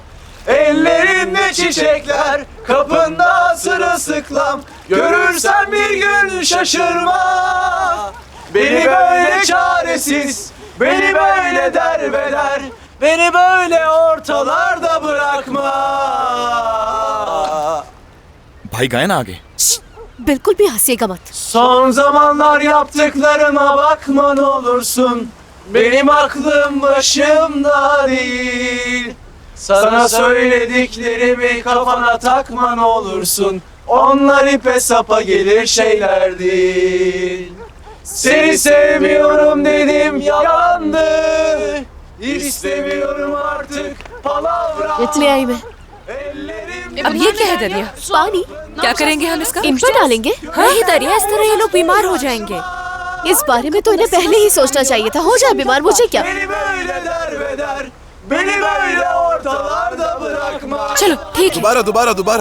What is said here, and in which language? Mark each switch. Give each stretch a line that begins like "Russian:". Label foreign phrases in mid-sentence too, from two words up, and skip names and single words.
Turkish: Ellerinde çiçekler, kapında sırılsıklam. Görürsen bir gün şaşırma. Beni böyle çaresiz, beni böyle derbeder. Beni böyle ortalarda bırakma.
Hindi: भाई गाए ना आगे। बिल्कुल भी हंसिएगा मत।
Turkish: Son zamanlar yaptıklarıma bakma ne olursun. Benim aklım başımda değil. Sana söylediklerimi kafana takma ne olursun. Onlar ipe sapa gelir şeyler değil. Seni sevmiyorum dedim yalandı. İstemiyorum artık palavra.
Hindi: इसलिए आई मैं। अब ये क्या है दरिया? पानी क्या करेंगे हम इसका? इन पर डालेंगे। नहीं दरिया, इस तरह ये लोग बीमार हो जाएंगे। इस बारे में तो इन्हें पहले ही सोचना चाहिए था। हो जाए बीमार, मुझे क्या।
Turkish: Beni böyle derbeder. Beni böyle ortalarda bırakma.
Hindi: चलो ठीक है। दोबारा